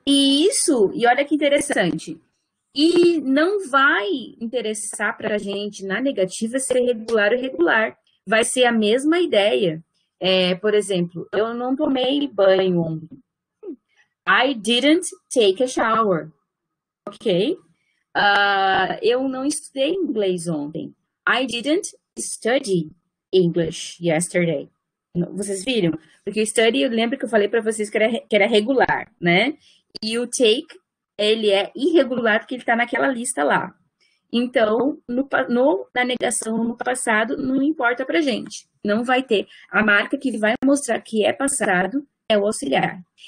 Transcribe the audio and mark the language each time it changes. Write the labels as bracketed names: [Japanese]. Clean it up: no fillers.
[Portuguese] E olha que interessante. E não vai interessar para a gente na negativa ser regular ou irregular. vai ser a mesma ideia. Por exemplo, eu não tomei banho ontem. [English] I didn't take a shower. Ok? [Portuguese] Eu não estudei inglês ontem. [English] I didn't study English yesterday. [Portuguese] Vocês viram? Porque o study, eu lembro que eu falei para vocês que era regular, né? E o take, ele é irregular porque ele está naquela lista lá. Então, na negação no passado, não importa pra gente. Não vai ter. A marca que vai mostrar que é passado é o auxiliar.